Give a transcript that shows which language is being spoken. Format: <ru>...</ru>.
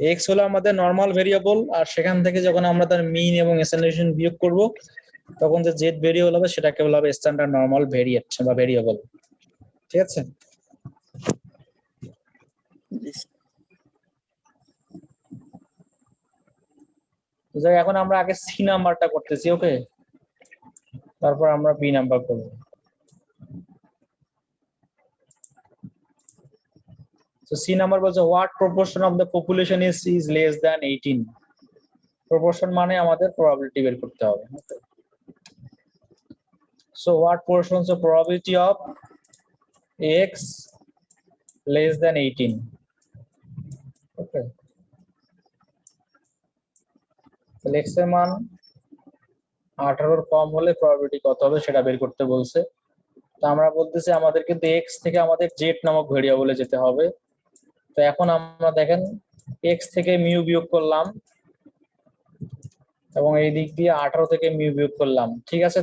<bn>X হলো আমাদের normal variable, আর সেখান থেকে যখন আমরা তার মিন এবং স্ট্যান্ডার্ডেশন বিয়োগ করব তখন যে জেড ভেরিয়েবল হবে সেটাকে বলা হবে স্ট্যান্ডার্ড নরমাল ভেরিয়েট বা ভেরিয়েবল, ঠিক আছে। তো যাই এখন আমরা আগে সি নাম্বারটা করতেছি, ওকে, তারপর আমরা বি নাম্বার করব।</bn> <en>So C number was what proportion of the population is less than 18?</en> <bn>Proportion মানে আমাদের probability বের করতে হবে।</bn> <en>So what portions of probability of x less than 18? Okay.</en> <bn>তাহলে x এর মান 18 এর কম হলে probability কত হবে সেটা বের করতে বলছে। তো আমরা বলতেছি আমাদের কিন্তু x থেকে আমাদের z নামক ভেরিয়েবলে যেতে হবে। তো এখন আমরা দেখেন x থেকে মিউ বিয়োগ করলাম এবং এই দিক দিয়ে 18 থেকে মিউ বিয়োগ করলাম, ঠিক আছে।</bn>